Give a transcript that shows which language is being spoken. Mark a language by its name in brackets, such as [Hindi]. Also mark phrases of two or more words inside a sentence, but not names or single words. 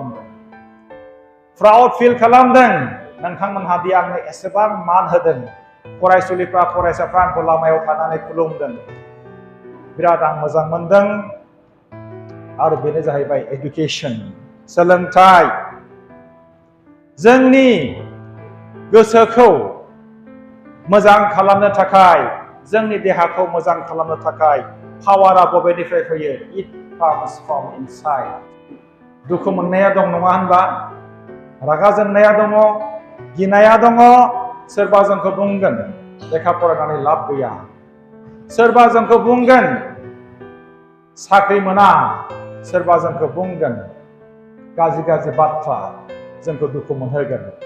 [Bodo] खालामदों नोंथांमोनहा दि आंनो एसेबां मान होदों फरायसाफ्रा आंखौ लामायाव थानानै खुलुमदों बिराद आं मोजां मोनदों आरो बेनो जाहैबाय एडुकेसन सोलोंथाइ जोंनि गोसोखौ मोजां खालामनो थाखाय जोंनि देहाखौ मोजां खालामनो थाखाय पावारा बबेनिफ्राय फैयो [English] it comes from inside [Bodo] दुखु मोननाया दं नङा होनबा रागा जोंनाया दङ गिनाया दङ सोरबा जोंखौ बुंगोन लेखा फरायनानै लाब गैया सोरबा जोंखौ बुंगोन साख्रि मोना सोरबा जोंखौ बुंगोन गाज्रि बाथ्रा जोंखौ दुखु मोनहोगोन